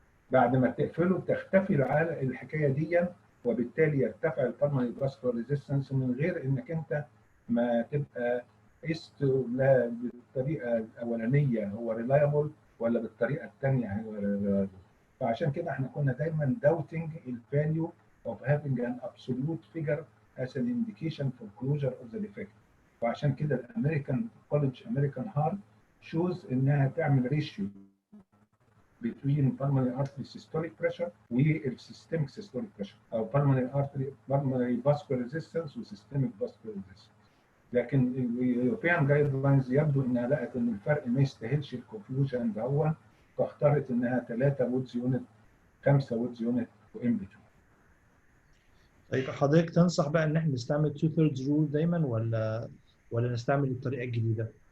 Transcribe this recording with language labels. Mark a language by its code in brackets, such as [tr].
[ar] بعد ما تقفله تختفي الحكايه دي، وبالتالي يرتفع البالمونري فاسكولار ريزيستنس من غير انك انت ما تبقى قست لا بالطريقه الاولانيه هو ريلايبل ولا بالطريقه الثانيه هو ريلايبل. فعشان كده احنا كنا دايما [en] doubting the value of having an absolute figure as an indication for closure of the defect. [ar] وعشان كده الامريكان كولج امريكان هارت شوز انها تعمل ريشيو [en] between pulmonary artery systolic pressure [ar] وال [en] systemic systolic pressure [ar] او [en] pulmonary vascular resistance [ar] و [en] systemic vascular resistance. [ar] لكن اليوروبيان جايد لاينز يبدو انها لقت ان الفرق ما يستاهلش الكونفيوجن ده، فاختارت انها 3 وودز يونت 5 وودز يونت وان بتوين. طيب حضرتك تنصح بقى ان احنا نستعمل 2/3 رول دايما ولا نستعمل الطريقه الجديده؟